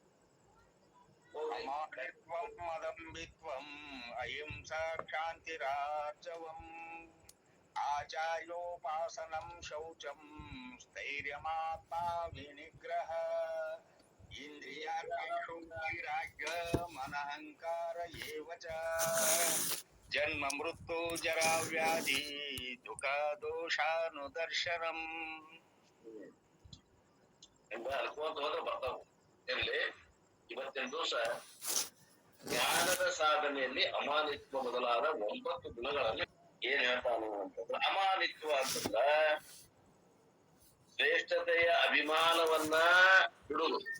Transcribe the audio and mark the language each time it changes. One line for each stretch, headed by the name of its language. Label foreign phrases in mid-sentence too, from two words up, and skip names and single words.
Sanskrit: ಮದಂಬಿತ್ವಂ ಅಹಿಂಸಾ ಕ್ಷಾಂತಿರಾರ್ಜವಂ ಆಚಾರ್ಯೋಪಾಸನಂ ಶೌಚಂ ಸ್ಥೈರ್ಯಮಾತ್ಮ ವಿನಿಗ್ರಹ ಇಂದ್ರಿಯಾರ್ಥೇಷು ವೈರಾಗ್ಯ ಮನಹಂಕಾರ ಏವ ಚ ಜನ್ಮ ಮೃತ್ಯು ಜರಾ ವ್ಯಾಧಿ ದುಃಖ ದೋಷಾನುದರ್ಶನಂ.
Kannada: ಅನ್ಕೋತ ಹೋದ್ರೆ ಬರ್ತಾವ. ಎಲ್ಲಿ ಇವತ್ತಿನ ದಿವಸ ಜ್ಞಾನದ ಸಾಧನೆಯಲ್ಲಿ ಅಮಾನಿತ್ವ ಮೊದಲಾದ 9 ಗುಣಗಳಲ್ಲಿ ಏನ್ ಹೇಳ್ತಾನು ಅಂತಂದ್ರೆ, ಅಮಾನಿತ್ವ ಅಂತಂದ್ರ ಶ್ರೇಷ್ಠತೆಯ ಅಭಿಮಾನವನ್ನ ಬಿಡುವುದು.